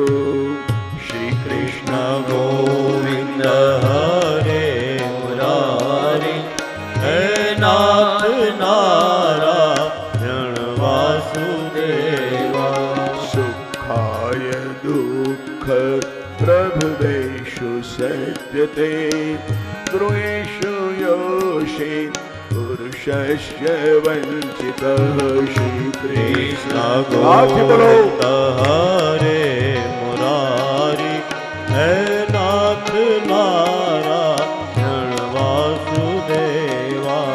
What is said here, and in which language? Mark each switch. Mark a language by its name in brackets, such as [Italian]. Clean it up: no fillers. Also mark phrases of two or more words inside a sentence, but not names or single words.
[Sanskrit] श्री कृष्ण गोविंद हरे मुरारे हे नाथ नारायण वासुदेवा. સુખાય विद्यते गृहेषु योषे पुरुषस्य वंचितः श्री कृष्ण गोविंद हरे मुरारी हे नाथ नारायण वासुदेवा